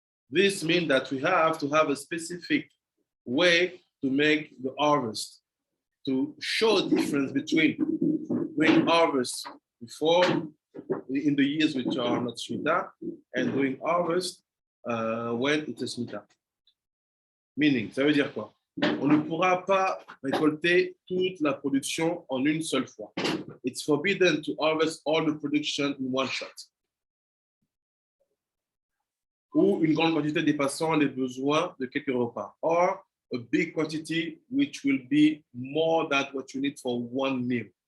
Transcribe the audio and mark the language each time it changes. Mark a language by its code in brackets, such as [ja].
[en] This means that we have to have a specific way to make the harvest, to show the difference between doing harvest before, in the years which are not Shemitah, and doing harvest when it is Shemitah. Meaning, [fr] ça veut dire quoi? On ne pourra pas récolter toute la production en une seule fois. [en] It's forbidden to harvest all the production in one shot. [fr] Ou une grande quantité dépassant les besoins de quelques repas. [en] Or a big quantity which will be more than what you need for one meal.